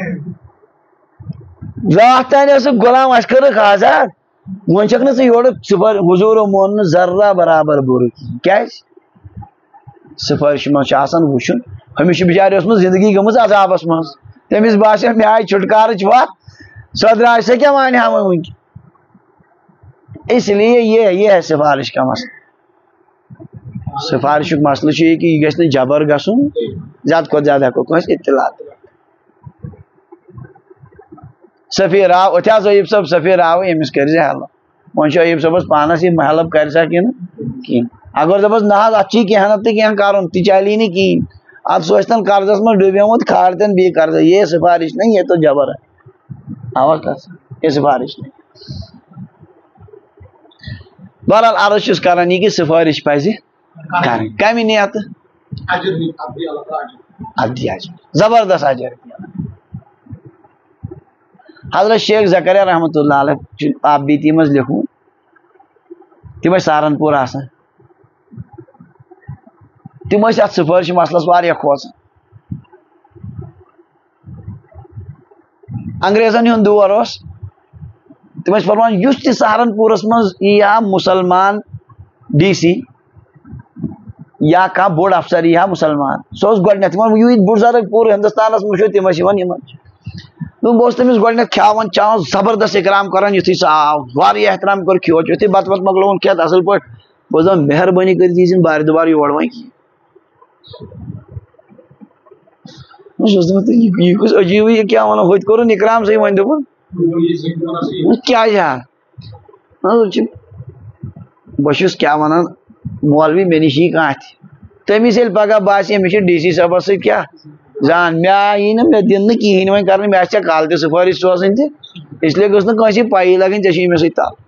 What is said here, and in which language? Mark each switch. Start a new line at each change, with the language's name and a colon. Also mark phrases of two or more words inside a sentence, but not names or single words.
Kashmiri: راتھ تانۍ ٲسٕکھ غلام اَسہِ کٔرٕکھ آزاد وۄنۍ چھکھ نہٕ ژٕ یورٕ سِفٲرِش حضوٗرو مون نہٕ ذرہ برابر بُرٕ کِہیٖنۍ کیازِ سِفٲرِش منٛز چھُ آسان وٕچھُن أمِس چھِ بِچارِ ٲسمٕژ زندگی گٔمٕژ عذابس منٛز تٔمِس باسیو مےٚ آیہِ چھُٹکارٕچ وتھ سۄ درٛاے سۄ کیٛاہ وانہِ ہا وۄنۍ وٕنکٮ۪ن
Urdu: اس لیے یہ ہے سفارش کا مسئلہ
Kashmiri: سفارشُک مسئلہ چھُ یہِ کہِ یہِ گژھِ نہٕ جبر گژھُن زیادٕ کھۄتہٕ زیادٕ ہٮ۪کو کٲنٛسہِ اطلاع سفیر آو أتھۍ حظ ایوب صٲب سفیر آو أمِس کٔرزِ ہٮ۪لٕپ وۄنۍ چھُ ایوب صٲبس پانس یہِ ہٮ۪لٕپ کرِ سا کِنہٕ کِہیٖنۍ اگر دپس نہ حظ اتھ چھی کینٛہہ نتہٕ کینٛہہ کرُن تہِ چلی نہٕ کِہیٖنۍ اتھ سُہ ٲسۍتن قرضس منٛز ڈُبیومُت کھالتن بیٚیہِ قرض
Urdu: یہ سفارش نہیں یہ تو جبر ہے
Kashmiri: آواز کر
Urdu: یہ سفارش نہیں.
Kashmiri: بہرحال عرض چھس کران یہ کہ سفارش پزِ کرٕنۍ کمہِ نیتہٕ ابدی اجر زبردست اجر. حضرت شیخ زکریا
Arabic: رحمۃ اللہ علیہ
Kashmiri: آپ بیتی مز لکھوں تم سہارنپور آسان تم ات سفارش مسلس واریاہ کھوژان. انگریزن ہند دور اس تم فرمان یس تہ سہارنپورس مز یا مسلمان ڈی سی یا کھانا بوڑ افسر یا مسلمان سہ گۄڈنیتھ یوت بزرگ پورٕ ہندوستانس مجھے تم بہت تمس گۄڈنیتھ کھیاوان چاوان زبردست اکرام کران یتھے سہ آو واریاہ احترام کور کھیوچ یتھے بت وت مکلون کھیت اصل پٲٹھۍ بہٕ دپان مہربٲنی کٔرِتھ یی زن بارِ دُبارٕ یور وۄنۍ یہ کس عجیب یہ کیا ونو ہوت کورُن اکرام صحیح وۄنۍ دوٚپُن کیازِ ہا بہٕ چھُس کیاہ ونان مولوی مےٚ نِش یی کانٛہہ تہِ تٔمِس ییٚلہِ پگاہ باسہِ أمِس چھِ ڈی سی صٲبس سۭتۍ کیاہ زان مےٚ یی نہٕ مےٚ دِنہٕ نہٕ کِہیٖنۍ وۄنۍ کرنہٕ مےٚ آسہِ ژےٚ کالہٕ تہِ سفٲرِش سوزٕنۍ تہِ اسلیے گٔژھ نہٕ کٲنٛسہِ پَیی لگٕنۍ ژےٚ چھُے مےٚ سۭتۍ تَل.